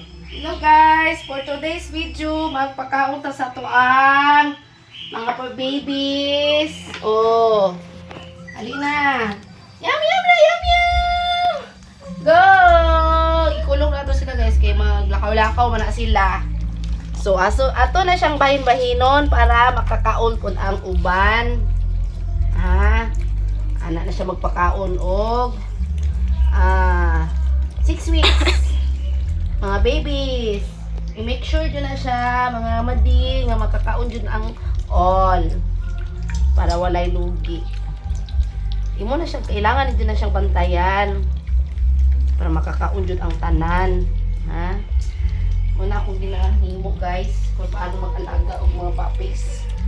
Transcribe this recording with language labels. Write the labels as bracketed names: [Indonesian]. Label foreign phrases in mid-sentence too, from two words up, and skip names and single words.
[English] Hello guys, for today's video, [Cebuano] magpakaunta sa tuang mga pa-babies. Oh, halina. Yum, yum na, yum, yum. Go! Ikulong na to sila guys, kaya maglakaw-lakaw man na sila. So, ato na siyang bahin-bahinon para makakaon kun ang uban. Ana na siya magpakaon og 6 weeks. Mga babies, i- [English] make sure [Cebuano] dyan na siya, mga madi, nga makakaon dyan ang all. Para walay lugi. Imo na siya, kailangan din na siyang bantayan. Para makakaon dyan ang tanan. Ha? Muna akong ginahimo guys, kung paano mag-alaga og mga puppies.